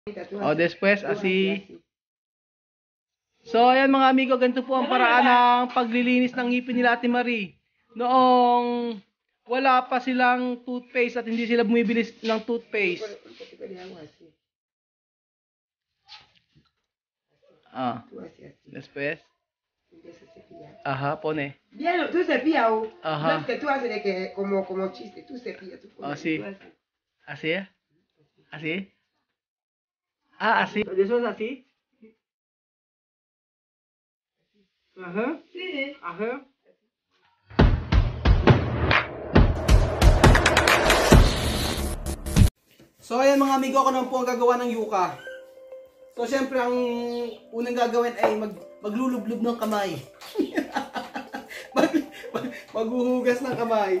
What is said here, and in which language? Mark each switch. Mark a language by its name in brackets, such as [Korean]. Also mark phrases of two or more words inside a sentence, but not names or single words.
[Spanish] O, después, así. [Filipino] So, ayan mga amigo, ganito po ang paraan ng paglilinis ng ngipin nila Ate Marie. Noong wala pa silang toothpaste at hindi sila bumibili ng toothpaste. [Spanish] Ah, después. Ajá, pone. Bien, tú cepillas, o. Ajá. No es que tú haces de que como chiste, tú cepillas, tú pones. Ah, sí. Tú haces. ¿Así? ¿Así? Ah, así. ¿Eso es así? Ajá. Sí. Ajá. [Filipino] So ayan mga amigo, ako naman po ang gagawa ng yuka. So syempre ang unang gagawin ay maglulublob ng kamay. Maghuhugas ng kamay.